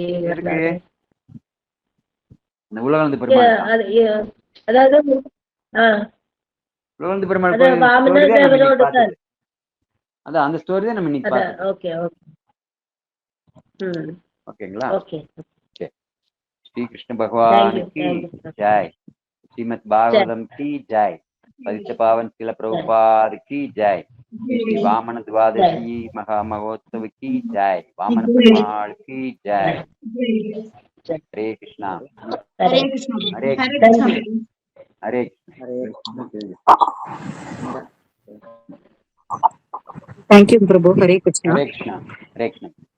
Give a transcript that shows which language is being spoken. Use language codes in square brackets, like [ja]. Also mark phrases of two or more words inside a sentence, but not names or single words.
[ta] இருக்கு. இந்த உலகளந்த பெருமாள், அதாவது உலகளந்த பெருமாள் கோயில் அதான் அந்த ஸ்டோரி தான் நம்ம இன்னைக்கு பார்த்தோம். ஓகே ஓகே. ஓகேங்களா? ஓகே. [hi] ஸ்ரீ கிருஷ்ண பகவான் की जय, श्रीमद् भागवतम की जय, पतित पावन शिल प्रभुपाद की जय, श्री वामन द्वादशी महामहोत्सव की जय, वामन पेरुमाल की जय. हरे कृष्णा. हरे कृष्णा. हरे कृष्णा. हरे [en] thank you [hi] प्रभु. हरे कृष्णा. हरे कृष्णा. हरे कृष्णा.